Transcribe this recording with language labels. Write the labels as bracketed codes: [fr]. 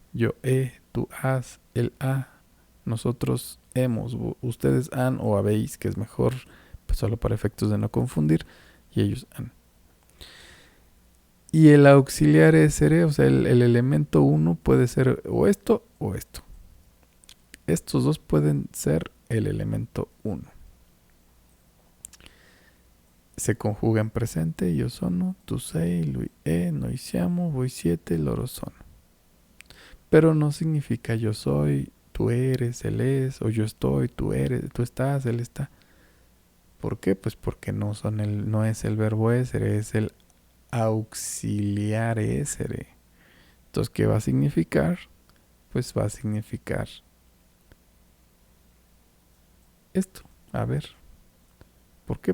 [es] Yo he, tú has, él ha, nosotros hemos, ustedes han o habéis, que es mejor, pues solo para efectos de no confundir, y ellos han. Y el auxiliar seré, o sea, el elemento uno puede ser o esto o esto. Estos dos pueden ser el elemento uno. Se conjuga en presente, [it] io sono, tu sei, lui è, noi siamo, voi siete, loro sono. [es] Pero no significa yo soy, tú eres, él es, o yo estoy, tú eres, tú estás, él está. ¿Por qué? Pues porque no es el verbo essere, es el auxiliar essere. Entonces, ¿qué va a significar? Pues va a significar esto. A ver. ¿Por qué?